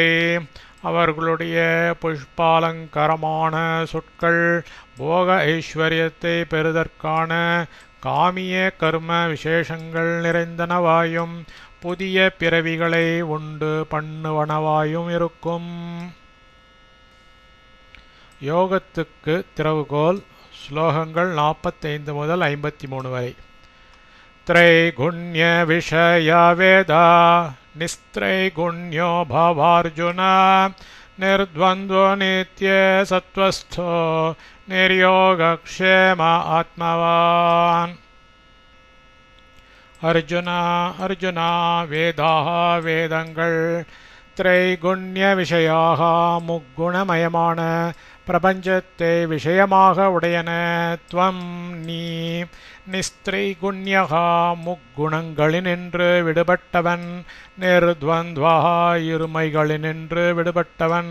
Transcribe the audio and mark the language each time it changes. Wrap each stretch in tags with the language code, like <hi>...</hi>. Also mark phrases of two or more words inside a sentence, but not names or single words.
<ta>அவர்களுடைய புஷ்பாலங்கரமான சொற்கள் போக ஐஸ்வர்யத்தை பெறுதற்கான காமிய கர்ம விசேஷங்கள் நிறைந்தனவாயும் புதிய பிறவிகளை உண்டு பண்ணுவனவாயும் இருக்கும். யோகத்துக்கு திறவுகோல். ஸ்லோகங்கள் 45 முதல் 53 வரை.</ta> <sa>त्रैगुण्य विषय वेदा निस्त्रैगुण्यो भवार्जुन निर्द्वन्द्वो नित्य सत्वस्थो निर्योगक्षेम आत्मवान्. अर्जुना वेदाः</sa> <ta>வேதங்கள்</ta> <sa>त्रैगुण्य विषयाः</sa> <ta>முக்குணமயமான பிரபஞ்சத்தை விஷயமாக உடையன. துவம் நீ நிஸ்திரைகுண்யகா முக்குணங்களினின்று விடுபட்டவன். நிர்த்வந்த்வா இருமைகளினின்று விடுபட்டவன்.</ta>